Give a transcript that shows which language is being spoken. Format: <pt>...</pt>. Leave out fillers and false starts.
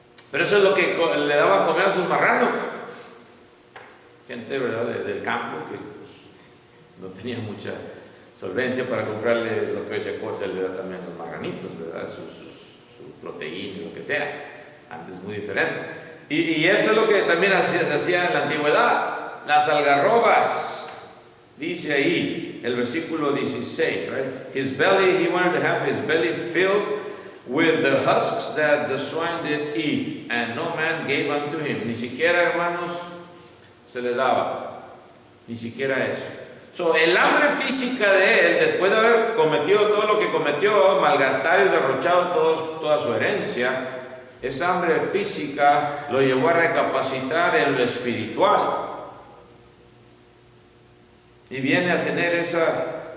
<es>Pero eso es lo que le daba a comer a sus marranos, gente, ¿verdad?, del campo, que pues, no tenía mucha solvencia para comprarle lo que hoy se le da también a los marranitos, ¿verdad?, su proteína, lo que sea. Antes muy diferente. Y esto es lo que también se hacía en la antigüedad, las algarrobas. Dice ahí el versículo 16, right?</es> <en>His belly, he wanted to have his belly filled with the husks that the swine did eat, and no man gave unto him.</en> <es>Ni siquiera, hermanos, se le daba, ni siquiera eso. El hambre física de él, después de haber cometido todo lo que cometió, malgastar y derrochado toda su herencia, esa hambre física lo llevó a recapacitar en lo espiritual. Y viene a tener esa</es>